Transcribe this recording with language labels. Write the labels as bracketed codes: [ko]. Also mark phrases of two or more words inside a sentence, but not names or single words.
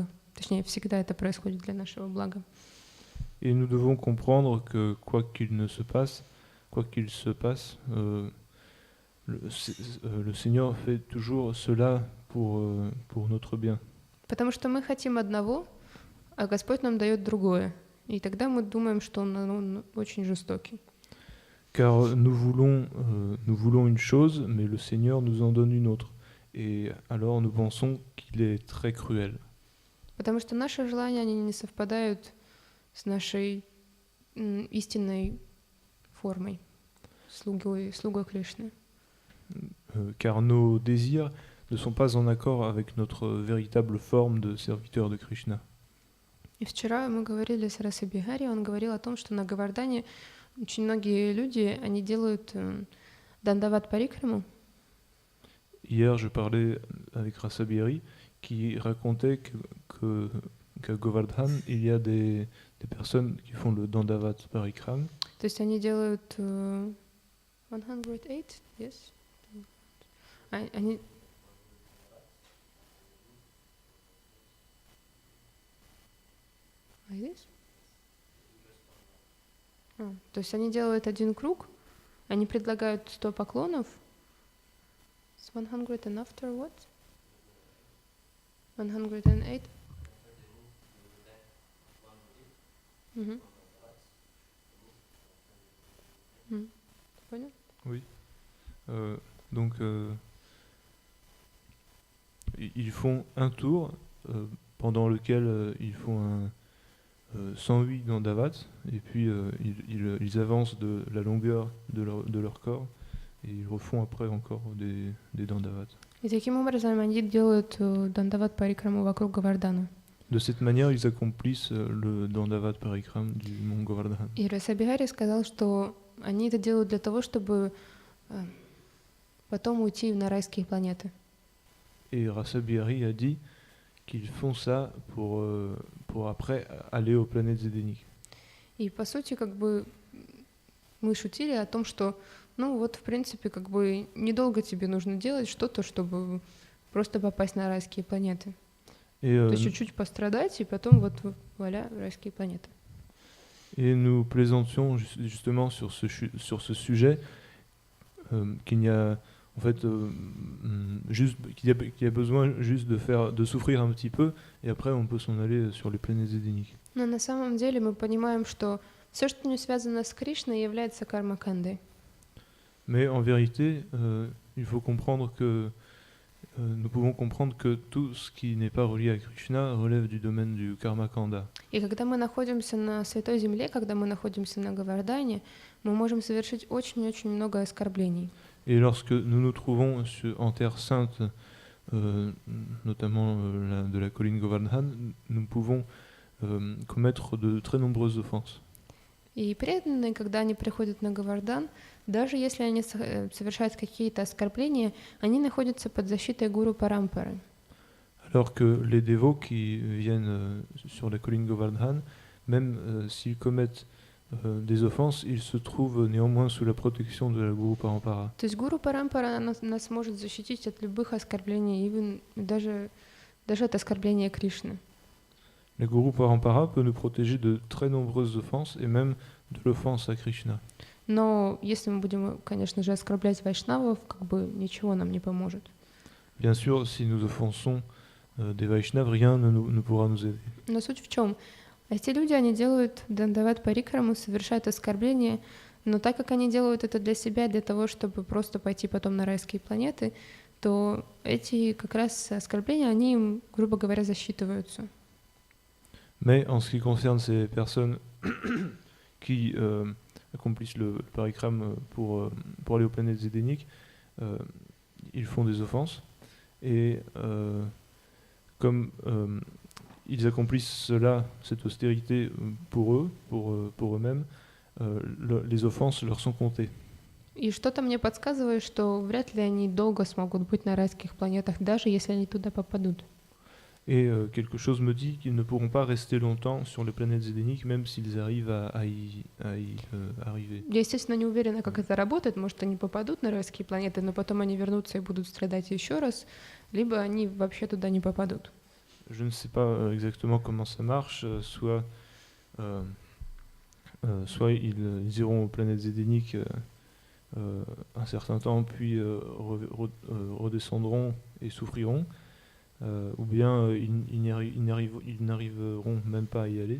[ru] Точнее, всегда это происходит для нашего блага. [fr] Et nous devons comprendre que quoi qu'il se passe, le Seigneur fait toujours cela pour notre bien. [ru] Потому что мы хотим одного, а Господь нам дает другое. И тогда мы думаем, что он очень жестокий. [fr] Car nous voulons une chose, mais le Seigneur nous en donne une autre. Et alors nous pensons qu'il est très cruel. [ru] Потому что наши желания, они не совпадают с нашей истинной формой, слугой Кришны. [fr] Car nos désirs ne sont pas en accord avec notre véritable forme de serviteur de Krishna. [ru] И вчера мы говорили с Расой Бигари, он говорил о том, что на Говардане очень многие люди, они делают дандават парикраму. [fr] Hier, je parlais avec Rasa Bihari qui racontait qu'à Govardhan, il y a des personnes qui font le Dandavat Parikram. [ru] То есть они делают 108, yes? Они... [en] Like this? [ru] То есть они делают один круг, они предлагают 100 поклонов. [en] 100 and after what? 108? [ru] Понял? [fr] Oui. Donc, ils font un tour pendant lequel ils font un 108 Dandavat, et puis ils avancent de la longueur de leur corps, et ils refont après encore des Dandavat. [ru] И таким образом они делают дандават парикраму вокруг Говардана. [fr] De cette manière, ils accomplissent le Dandavat Parikram du mont Govardhan. [ru] И Раса Бигари сказал, что они это делают для того, чтобы потом уйти на райские планеты. [fr] Et Rasa Bihari a dit qu'ils font ça pour après aller aux planètes édéniques. [ru] И по сути, как бы мы шутили о том, что, ну вот, в принципе, как бы недолго тебе нужно делать что-то, чтобы просто попасть на райские планеты. То есть чуть-чуть пострадать, и потом вот вуаля, райские планеты. [fr] Et nous plaisantions justement sur ce sujet qu'il y a en fait juste qu'il y a besoin juste de souffrir un petit peu, et après on peut s'en aller sur les planètes édéniques. [ru] Но на самом деле мы понимаем, что все, что не связано с Кришной, является карма-кандой. [fr] Mais en vérité, il faut comprendre que nous pouvons comprendre que tout ce qui n'est pas relié à Krishna relève du domaine du karma kanda. [ru] И когда мы находимся на Святой Земле, когда мы находимся на Говардане, мы можем совершить очень-очень много оскорблений. [fr] Et lorsque nous nous trouvons en terre sainte, notamment de la colline Govardhan, nous pouvons commettre de très nombreuses offenses. [ru] И преданные, когда они приходят на Говардан, даже если они совершают какие-то оскорбления, они находятся под защитой гуру Парампары. [fr] Alors que les dévots qui viennent sur la colline Govardhan, même s'ils commettent des offenses, ils se trouvent néanmoins sous la protection de la Guru Parampara. [ru] То есть гуру Парампара нас может защитить от любых оскорблений, даже от оскорбления Кришны. [fr] La Guru Parampara peut nous protéger de très nombreuses offenses et même de l'offense à Krishna. [ru] Но если мы будем, конечно же, оскорблять вайшнавов, как бы ничего нам не поможет. [fr] Bien sûr, si nous offensons des Vaishnavas, rien ne pourra nous aider. [ru] Но суть в чем? Эти люди, они делают Дандават Парикраму, совершают оскорбления, но так как они делают это для себя, для того, чтобы просто пойти потом на райские планеты, то эти как раз оскорбления, они им, грубо говоря, засчитываются. [fr] Mais en ce qui concerne ces personnes qui accomplissent le parikram pour aller aux planètes édéniques, ils font des offenses. Et comme ils accomplissent cela, cette austérité pour eux, pour eux-mêmes, les offenses leur sont comptées. [ru] И что-то мне подсказывает, что вряд ли они долго смогут быть на райских планетах, даже если они туда попадут. [fr] Et quelque chose me dit qu'ils ne pourront pas rester longtemps sur les planètes édéniques, même s'ils arrivent à y arriver. [ru] Я, естественно, не уверена, как это работает. Может, они попадут на райские планеты, но потом они вернутся и будут страдать еще раз, либо они вообще туда не попадут. [fr] Je ne sais pas exactement comment ça marche, soit ils iront aux planètes édéniques un certain temps, puis redescendront et souffriront, ou bien ils n'arriveront même pas à y aller.